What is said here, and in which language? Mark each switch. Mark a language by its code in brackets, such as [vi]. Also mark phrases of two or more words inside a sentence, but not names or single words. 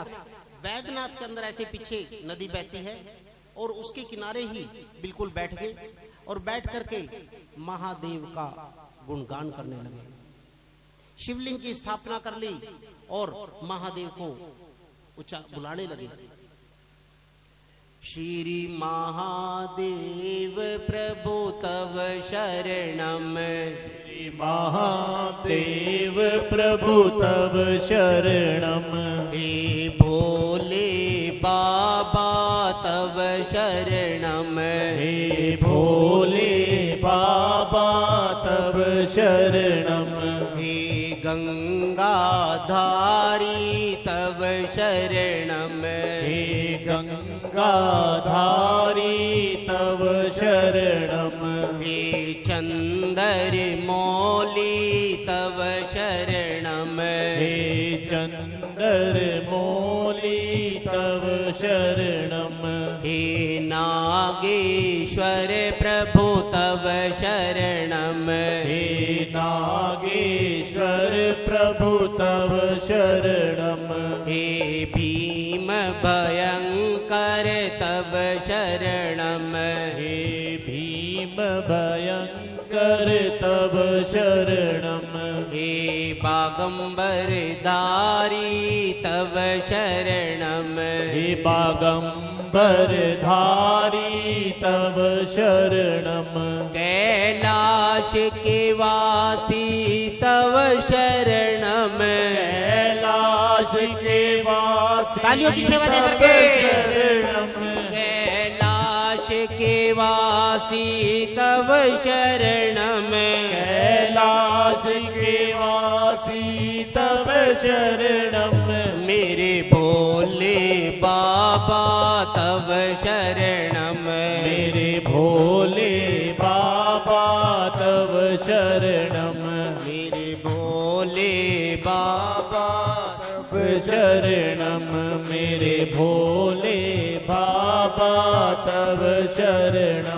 [hi] वैद्यनाथ के अंदर ऐसे पीछे नदी बहती है, और उसके किनारे ही बिल्कुल बैठ गए, और बैठ करके महादेव का गुणगान करने लगे। शिवलिंग की स्थापना कर ली और महादेव को बुलाने लगे। श्री महादेव प्रभु [sa] तव शरणम, [hi] श्री महादेव प्रभु [sa] तव शरणम, [hi] हे भोले बाबा [sa] तव शरणम, [hi] हे भोले बाबा [sa] तव शरणम, [hi] हे गंगाधारी [sa] तव शरणम, [hi] हे गंगाधारी [sa] तव शरणम, [hi] हे चंदर मौली [sa] तव शरणम, [hi] हे चंदर मौली [sa] तव शरणम, [hi] हे नागेश्वर प्रभु [sa] तव शरणम, [hi] हे नागेश्वर प्रभु [sa] तव शरणम, [hi] हे भीम भयंकर [sa] तव शरणम, [hi] हे भीम भयंकर [sa] तव शरणम, [hi] हे बागंबर धारी [sa] तव शरणम, [hi] हे बागंबर अंबर धारी [sa] तव शरणम। [hi] कैलाश के वासी [sa] तव शरणम। [hi] कैलाश के वासी तालियों की सेवा दे करके। शरणम। कैलाश के वासी [sa] तव शरणम। [hi] कैलाश के वासी [sa] तव शरणम। [hi] मेरे भोले बाबा [sa] तव शरणम। [hi] मेरे भोले बाबा [sa] तव शरणम। [hi] मेरे भोले बाबा [sa] तव शरणम। [hi] मेरे भोले बाबा [sa] तव शरणम।